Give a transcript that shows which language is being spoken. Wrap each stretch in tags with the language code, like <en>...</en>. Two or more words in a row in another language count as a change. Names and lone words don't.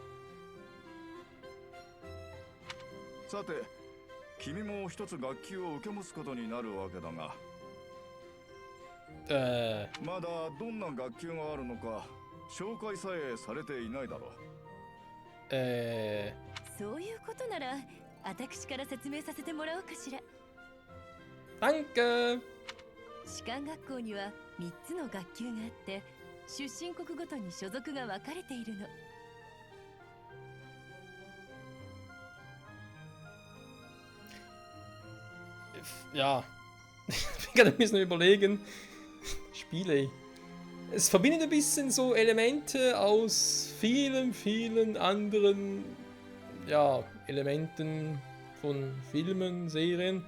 <ja>さて、君も一つ学級を受け持つことになるわけだが、まだどんな学級があるのか紹介さえされていないだろう。そういうことなら私から説明させてもらおうかしら。</ja> <de>Danke!</de> <ja>士官学校には3つの学級があって出身国ごとに所属が分かれているの。</ja> <de>Ja. Ich bin gerade ein bisschen überlegen. Spiele. Es verbindet ein bisschen so Elemente aus vielen, vielen anderen, ja, Elementen von Filmen, Serien.</de>